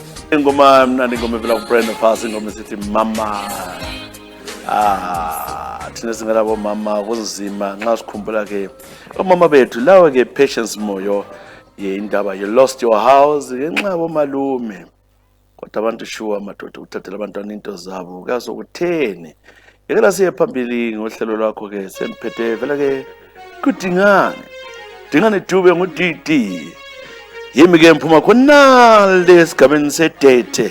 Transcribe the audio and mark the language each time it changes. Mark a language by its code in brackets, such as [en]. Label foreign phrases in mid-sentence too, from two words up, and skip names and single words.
[nd] ingoma mnandi, ingoma evela kuBrenda Fassie, ingoma esithi mama. Thina singalabo mama kunzima nxa sikhumbula ke omama bethu lawa ke Patience Moyo indaba [en] you lost your house [nd] ngenxa yabo malume, kodwa abantu shuwa madoda uthathela abantwana into zabo kazokutheni. Yekela siye phambili ngohlelo lwakho ke semphethe vela ke Dingane Dube ngudidi. Yimi ke mphuma khona lesigabeni sedete.